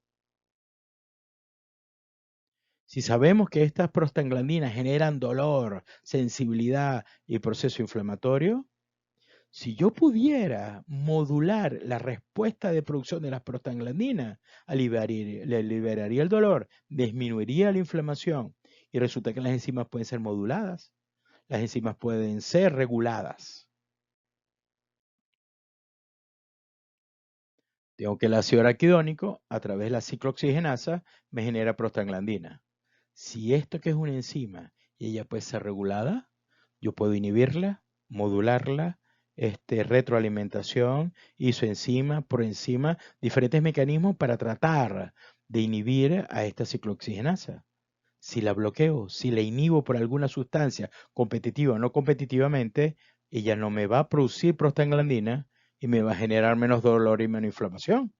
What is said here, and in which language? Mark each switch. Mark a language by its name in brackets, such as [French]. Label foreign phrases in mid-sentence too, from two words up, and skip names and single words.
[Spanish] Si sabemos que estas prostaglandinas generan dolor, sensibilidad y proceso inflamatorio, si yo pudiera modular la respuesta de producción de las prostaglandinas, le liberaría el dolor, disminuiría la inflamación y resulta que las enzimas pueden ser moduladas, las enzimas pueden ser reguladas. Tengo que el ácido araquidónico, a través de la ciclooxigenasa, me genera prostaglandina. Si esto que es una enzima y ella puede ser regulada, yo puedo inhibirla, modularla, retroalimentación, isoenzima, proenzima, diferentes mecanismos para tratar de inhibir a esta ciclooxigenasa. Si la bloqueo, si la inhibo por alguna sustancia competitiva o no competitivamente, ella no me va a producir prostaglandina y me va a generar menos dolor y menos inflamación.